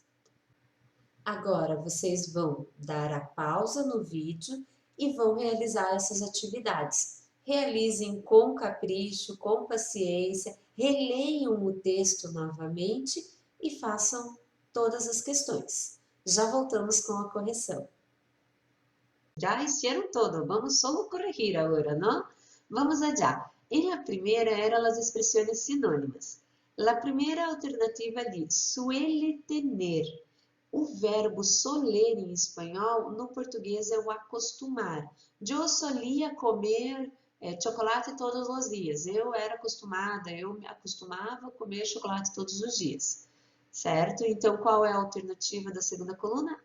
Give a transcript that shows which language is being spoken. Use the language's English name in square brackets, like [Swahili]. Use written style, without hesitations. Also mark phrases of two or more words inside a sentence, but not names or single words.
[Portuguese] Agora, vocês vão dar a pausa no vídeo e vão realizar essas atividades. Realizem com capricho, com paciência, releiam o texto novamente e façam todas as questões. Já voltamos com a correção. [Spanish] Já hicieron todo, vamos solo corregir [Portuguese] agora, não? [Spanish] Vamos allá. En la primera eran las expresiones sinónimas. La primera alternativa diz, suele tener. [Portuguese] O verbo soler em espanhol, no português é o acostumar. Eu solia comer chocolate todos os dias. Eu era acostumada, eu me acostumava a comer chocolate todos os dias. Certo? Então, qual é a alternativa da segunda coluna?